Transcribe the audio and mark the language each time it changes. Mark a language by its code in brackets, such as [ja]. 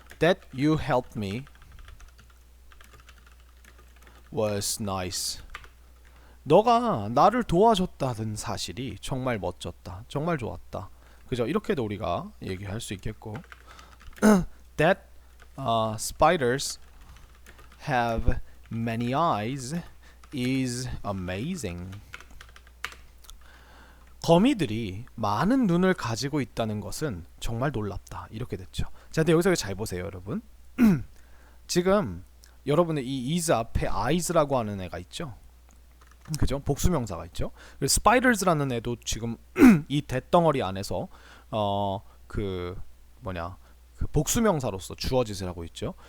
[en] That you helped me was nice. [ko] 너가 나를 도와줬다는 사실이 정말 멋졌다. 정말 좋았다. 그죠? 이렇게도 우리가 얘기할 수 있겠고 [en] That spiders have many eyes is amazing. [ko] 거미들이 많은 눈을 가지고 있다는 것은 정말 놀랍다. 이렇게 됐죠. 자, 근데 여기서 잘 보세요, 여러분. 지금 여러분의 이 is 앞에 eyes라고 하는 애가 있죠. 그죠? 복수명사가 있죠. 그래서 spiders라는 애도 지금 이 대덩어리 안에서 그 복수명사로서 주어짓을 하고 있죠.